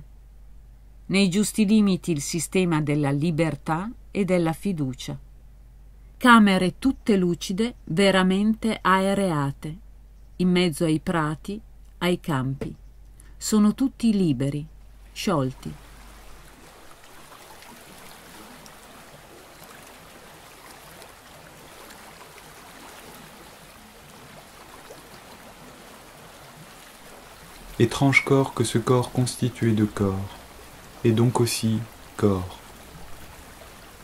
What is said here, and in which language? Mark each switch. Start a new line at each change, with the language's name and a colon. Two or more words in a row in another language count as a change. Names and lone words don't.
Italian: Nei giusti limiti il sistema della libertà e della fiducia. Camere tutte lucide, veramente aereate, in mezzo ai prati, ai campi. Sono tutti liberi, sciolti.
French: Étrange corps que ce corps constitué de corps, et donc aussi corps.